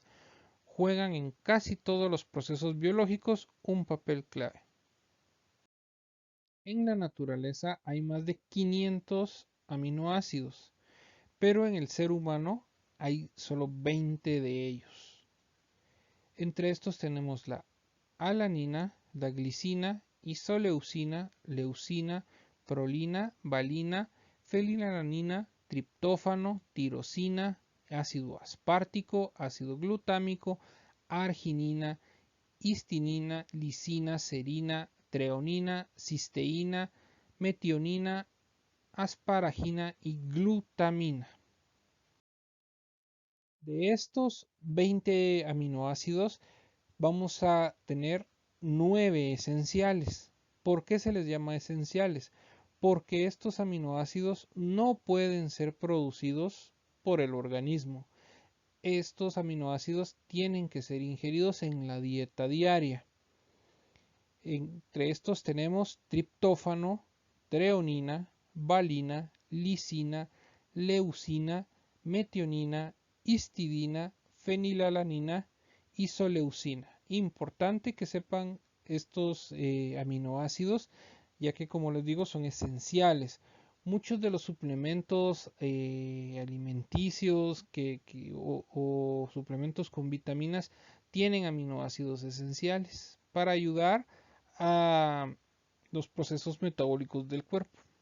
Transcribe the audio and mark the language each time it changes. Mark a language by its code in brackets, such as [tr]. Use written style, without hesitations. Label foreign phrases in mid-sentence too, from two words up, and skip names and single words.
[es] Juegan en casi todos los procesos biológicos un papel clave. En la naturaleza hay más de 500 aminoácidos, pero en el ser humano hay solo 20 de ellos. Entre estos tenemos la alanina, la glicina, isoleucina, leucina, prolina, valina, fenilalanina, triptófano, tirosina, ácido aspartico, ácido glutámico, arginina, histinina, lisina, serina, treonina, cisteína, metionina, asparagina y glutamina. De estos 20 aminoácidos vamos a tener 9 esenciales. ¿Por qué se les llama esenciales? Porque estos aminoácidos no pueden ser producidos por el organismo. Estos aminoácidos tienen que ser ingeridos en la dieta diaria. Entre estos tenemos triptófano, treonina, valina, lisina, leucina, metionina, histidina, fenilalanina, isoleucina. Importante que sepan estos aminoácidos, ya que como les digo son esenciales. Muchos de los suplementos alimenticios o suplementos con vitaminas tienen aminoácidos esenciales para ayudar a los procesos metabólicos del cuerpo.